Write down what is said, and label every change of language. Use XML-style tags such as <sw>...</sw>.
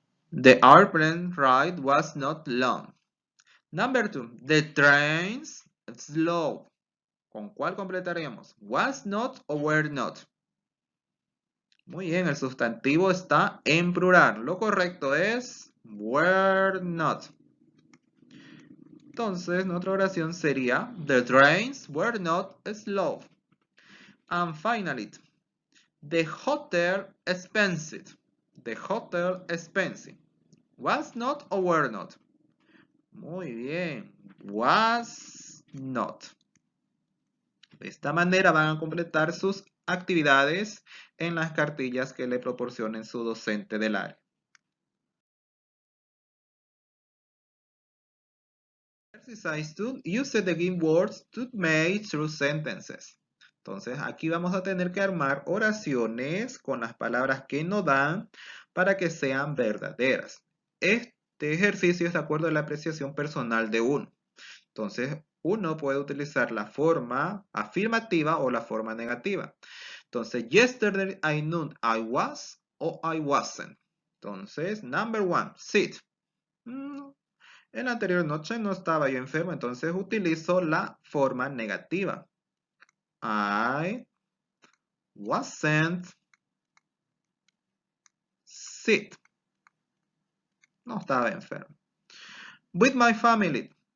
<en>The airplane ride was not long. Number 2. The trains slow.</en> <es>¿Con cuál completaríamos?</es> <en>Was not or were not.</en> <es>Muy bien, el sustantivo está en plural. Lo correcto es were not. Entonces, nuestra oración sería</es> <en>the trains were not slow. And finally, the hotel expensive. The hotel expensive. Was not or were not.</en> <es>Muy bien.</es> <en>Was not.</en> <es>De esta manera van a completar sus actividades en las cartillas que le proporcionen su docente del área.</es> <en>Exercise 2. Use the given words to make true sentences.</en> <es>Entonces aquí vamos a tener que armar oraciones con las palabras que nos dan para que sean verdaderas. Este ejercicio es de acuerdo a la apreciación personal de uno. Entonces uno puede utilizar la forma afirmativa o la forma negativa.</es> <en>Entonces, yesterday I knew I was o I wasn't. Entonces, number 1, sick.</en> <es>En la anterior noche no estaba yo enfermo, entonces utilizo la forma negativa.</es> <en>I wasn't sick.</en> <es>No estaba enfermo.</es> <en>With my family.</en>